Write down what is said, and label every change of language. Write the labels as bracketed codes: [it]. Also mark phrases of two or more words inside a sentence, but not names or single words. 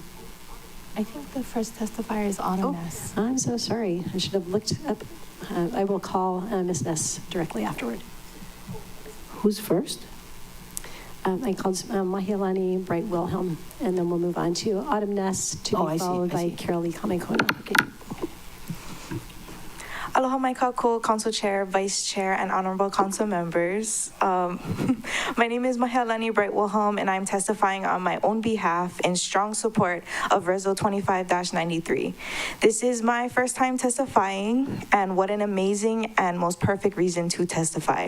[en] I think the first testifier is Autumn Ness. I'm so sorry. I should have looked up. I will call Ms. Ness directly afterward. Who's first? I called Mahialani Bright Wilhelm, and then we'll move on to Autumn Ness, to be followed by Carolee Kamekona. Okay. [haw] Aloha mai kākou, [en] Council Chair, Vice Chair, and Honorable Council Members. My name is Mahialani Bright Wilhelm, and I'm testifying on my own behalf in strong support of Resol 25-93. This is my first time testifying, and what an amazing and most perfect reason to testify.